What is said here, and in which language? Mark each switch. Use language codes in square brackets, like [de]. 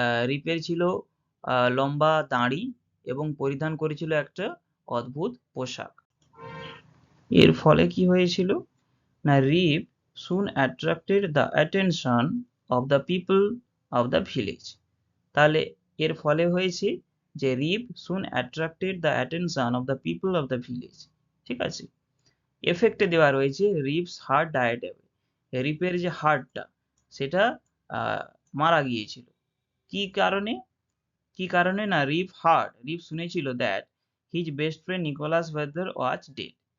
[bn] রিপের ছিল লম্বা দাড়ি এবং পরিধান করেছিল একটা অদ্ভুত পোশাক। এর ফলে কি হয়েছিল না, [en] Rip soon attracted the attention of the people of the village। [bn] তাহলে এর ফলে হয়েছে যে [en] Rip soon attracted the attention of the people of the village। [bn] ঠিক আছে, এফেক্টে দেওয়া রয়েছে [en] Rip's heart died away. [bn] রিপের যে হার্টটা সেটা মারা গিয়েছিল। কি কারণে না, রিপ শুনেছিল [en] That his best friend Nicholas Vedder was dead.